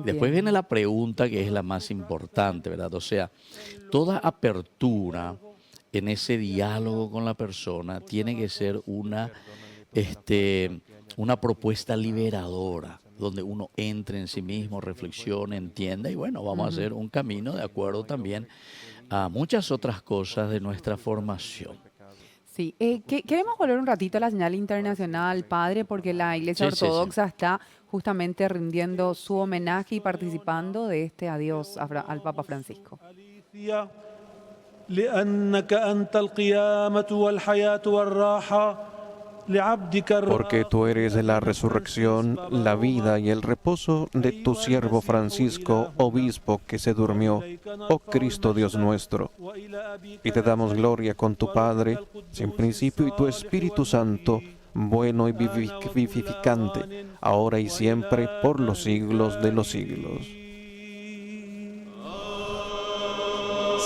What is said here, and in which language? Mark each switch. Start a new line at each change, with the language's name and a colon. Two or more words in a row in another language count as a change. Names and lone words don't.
Spanish: Después viene la pregunta que es la más importante, ¿verdad? O sea, toda apertura en ese diálogo con la persona tiene que ser una propuesta liberadora, donde uno entre en sí mismo, reflexione, entienda y bueno, vamos a hacer un camino de acuerdo también a muchas otras cosas de nuestra formación. Sí, queremos volver un ratito a la señal internacional, padre, porque la Iglesia Sí, sí, sí. Ortodoxa está justamente rindiendo su homenaje y participando de este adiós al Papa Francisco.
Arabic: لأنك أنت القيامة والحياة والراحة
Spanish: Porque tú eres la resurrección, la vida y el reposo de tu siervo Francisco, obispo que se durmió, oh Cristo Dios nuestro. Y te damos gloria con tu Padre, sin principio y tu Espíritu Santo, bueno y vivificante, ahora y siempre, por los siglos de los siglos.